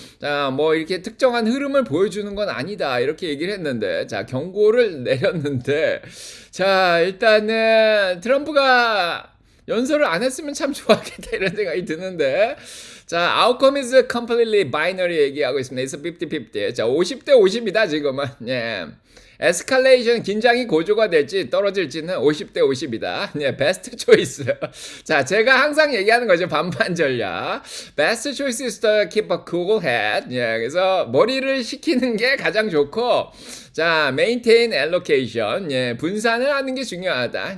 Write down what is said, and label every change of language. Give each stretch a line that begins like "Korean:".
Korean: 자, 뭐 이렇게 특정한 흐름을 보여주는 건 아니다. 이렇게 얘기를 했는데, 자, 경고를 내렸는데, 자, 일단은 트럼프가 연설을 안 했으면 참 좋았겠다 이런 생각이 드는데, 자,
English: outcome is completely binary
Korean: 얘기하고 있습니다.
English: It's 50-50.
Korean: 자, 50대 50이다 지금은. 예. 에스컬레이션 긴장이 고조가 될지 떨어질지는 50대 50이다. 네, 베스트 초이스. 자, 제가 항상 얘기하는 거죠. 반반 전략. 베스트 초이스
English: is to keep a cool head.
Korean: 예, 그래서 머리를 식히는 게 가장 좋고 자,
English: maintain allocation.
Korean: 예, 분산을 하는 게 중요하다.